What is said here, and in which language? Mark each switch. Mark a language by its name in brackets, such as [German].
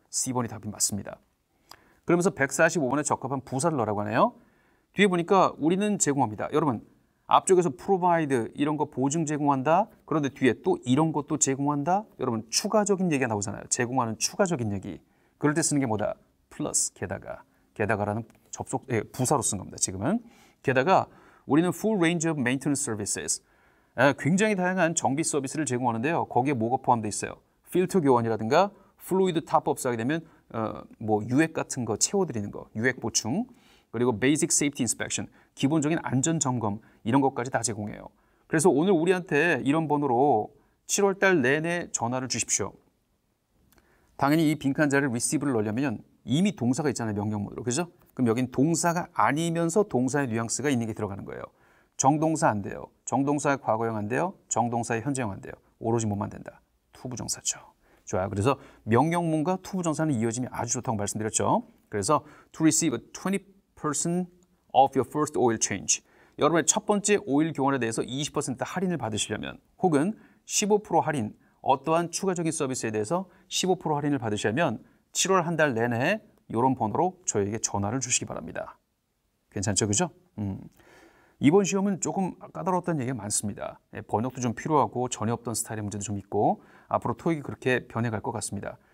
[Korean] C번이 답이 맞습니다. 그러면서 145번에 적합한 부사를 넣으라고 하네요. 뒤에 보니까 우리는 제공합니다. 여러분 앞쪽에서 provide 이런 거 보증 제공한다. 그런데 뒤에 또 이런 것도 제공한다. 여러분 추가적인 얘기가 나오잖아요. 제공하는 추가적인 얘기. 그럴 때 쓰는 게 뭐다? 플러스 게다가. 게다가라는 부사로 쓴 겁니다. 지금은. 게다가 우리는 [English] full range of maintenance services. [Korean] 굉장히 다양한 정비 서비스를 제공하는데요. 거기에 뭐가 포함되어 있어요? 필터 교환이라든가 플루이드 탑업스 하게 되면 뭐 유액 같은 거 채워드리는 거, 유액 보충. 그리고 베이직 세이프티 인스펙션, 기본적인 안전 점검 이런 것까지 다 제공해요. 그래서 오늘 우리한테 이런 번호로 7월 달 내내 전화를 주십시오. 당연히 이 빈칸 자리를 receive를 넣으려면 이미 동사가 있잖아요. 명령문으로. 그죠? 그럼 여긴 동사가 아니면서 동사의 뉘앙스가 있는 게 들어가는 거예요. 정동사 안 돼요. 정동사의 과거형 안 돼요. 정동사의 현재형 안 돼요. 오로지 뭐만 된다? 투부정사죠. 좋아요. 그래서 명령문과 투부정사는 이어짐이 아주 좋다고 말씀드렸죠. 그래서 [English] to receive a 20% of your first oil change. [Korean] 여러분의 첫 번째 오일 교환에 대해서 20% 할인을 받으시려면 혹은 15% 할인, 어떠한 추가적인 서비스에 대해서 15% 할인을 받으시려면 7월 한 달 내내 이런 번호로 저에게 전화를 주시기 바랍니다. 괜찮죠? 그죠? 이번 시험은 조금 까다로웠다는 얘기가 많습니다. 번역도 좀 필요하고 전혀 없던 스타일의 문제도 좀 있고 앞으로 토익이 그렇게 변해갈 것 같습니다.